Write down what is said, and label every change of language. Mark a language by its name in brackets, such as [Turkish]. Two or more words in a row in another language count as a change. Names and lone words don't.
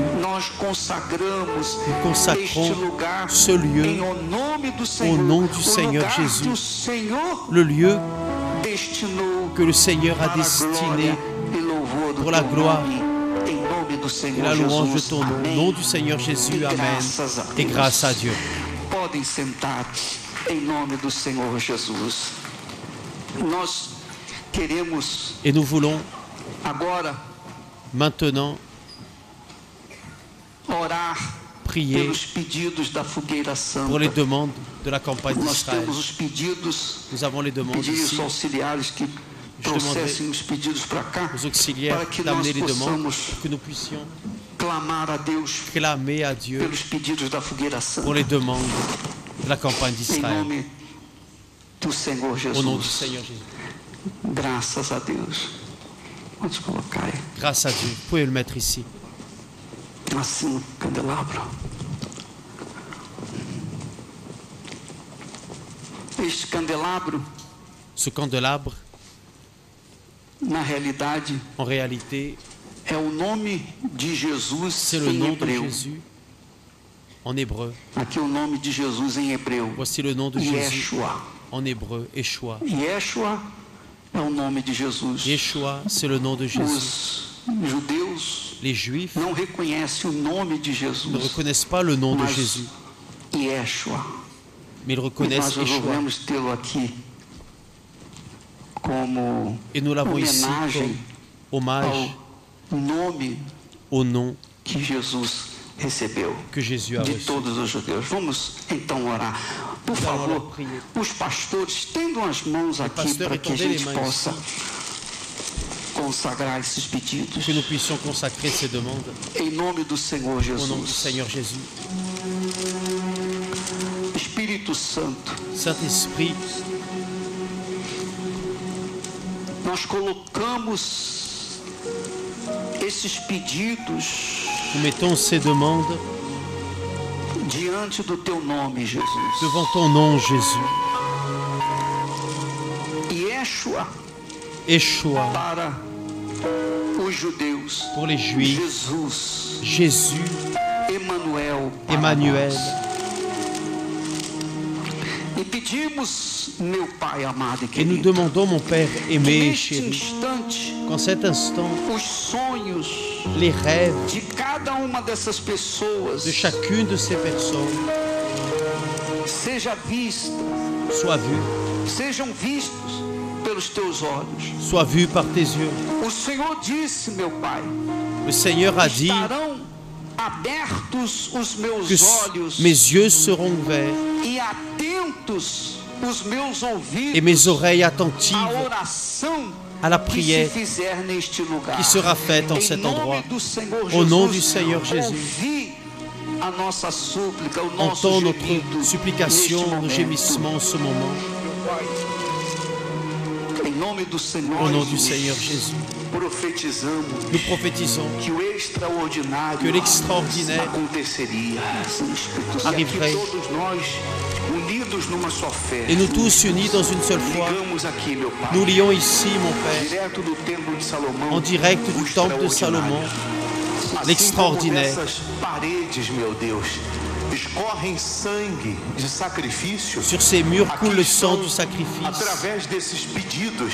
[French] Nous consacrons ce lieu au nom du Seigneur Jésus, le lieu que le Seigneur a destiné pour la gloire et la louange de ton nom. Au nom du Seigneur Jésus, Amen. Et grâce à Dieu. [Portuguese] Podem sentar em nome do Senhor Jesus. Nós queremos [French] et nous voulons [Portuguese] agora [French] maintenant [Portuguese] orar [French] prier pour les demandes de la campagne d'Israël. Nous avons les demandes ici. Je demanderai aux auxiliaires d'amener les demandes pour que nous puissions clamer à Dieu pour les demandes de la campagne d'Israël. Au nom du Seigneur Jésus. Grâce à Dieu. Vous pouvez le mettre ici. [Portuguese] Assim, candelabro. Este candelabro, [French] ce candelabro, [Portuguese] na realidade, [French] en réalité, [Portuguese] é o nome de Jesus. [French] C'est le nom de Jésus en hébreu. [Portuguese] Aqui o nome de Jesus em hebreu. [French] Voici le nom de Jésus Yeshua. En hébreu, Yeshua. [Portuguese] Yeshua é o nome de Jesus. [French] Yeshua, c'est le nom de Jésus. [Portuguese] Os judeus [French] les Juifs [Portuguese] não reconhecem o nome de Jesus, [French] ne reconnaissent pas le nom de Jésus, Yeshua. mais ils reconnaissent Yeshua. Et nous l'avons ici comme hommage au nom [Portuguese] que Jesus recebeu [French] que Jésus a [Portuguese] de [French] reçu. [Portuguese] todos os judeus. Vamos então orar. Por favor, os pastores estendam as mãos aqui para que a gente possa consagrar esses pedidos. [French] Que nous puissions consacrer ces demandes. [Portuguese] Em nome do Senhor Jesus. [French] Au nom du Seigneur Jésus. [Portuguese] Espírito Santo. [French] Saint-Esprit. [Portuguese] Nós colocamos esses pedidos. [French] Nous mettons ces demandes [Portuguese] diante do teu nome, Jesus. [French] Devant ton nom, Jésus. [Portuguese] Yeshua. [French] Yeshua. [Portuguese] Para os judeus. [French] Pour les Juifs. [Portuguese] Jesus. [French] Jésus. [Portuguese] Emmanuel. [French] Emmanuel. [Portuguese] E pedimos, meu Pai amado e querido, [French] et nous demandons, mon Père aimé et chéri, [Portuguese] instante, [French] qu'en cet instant, [Portuguese] os sonhos [French] les rêves [Portuguese] de cada uma dessas pessoas, [French] de chacune de ces personnes, [Portuguese] seja vista, [French] soient vus, [Portuguese] sejam vistos pelos teus olhos. [French] Soient vus par tes yeux. [Portuguese] O Senhor disse, meu Pai, [French] le Seigneur a dit [Portuguese] abertos os meus [French] que [Portuguese] olhos, [French] mes yeux seront ouverts [Portuguese] e atentos os meus ouvidos, [French] et mes oreilles attentives [Portuguese] à oração [French] à la prière [Portuguese] que se fizer neste lugar. [French] qui sera faite en cet endroit. Au nom du Seigneur Jésus, [Portuguese] a nossa súplica, o [French] entends [Portuguese] nosso [French] notre [Portuguese] gemido [French] supplication, [Portuguese] neste [French] nos [Portuguese] momento. [French] gémissements en ce moment. [Portuguese] Em nome do Senhor [French] Au nom du [Portuguese] Jesus, [French] Seigneur Jésus, [Portuguese] profetizamos [French] nous prophétisons [Portuguese] que o extraordinário [French] que l'extraordinaire [Portuguese] aconteceria, [French] arriverait. [Portuguese] e aqui todos nós unidos numa só fé. [French] Et nous tous unis dans une seule foi, [Portuguese] Ligamos aqui, meu Pai, [French] nous lions ici, mon Père, [Portuguese] direto do templo de Salomão, [French] en direct [Portuguese] o [French] du temple de Salomon, [Portuguese] extraordinário. [French] l'extraordinaire. [Portuguese] Assim como dessas paredes, meu Deus, escorrem sangue de sacrifício. [French] Sur ces murs coule le [Portuguese] Aqui [French] sang [Portuguese] estão, [French] du sacrifice. [Portuguese] através desses pedidos,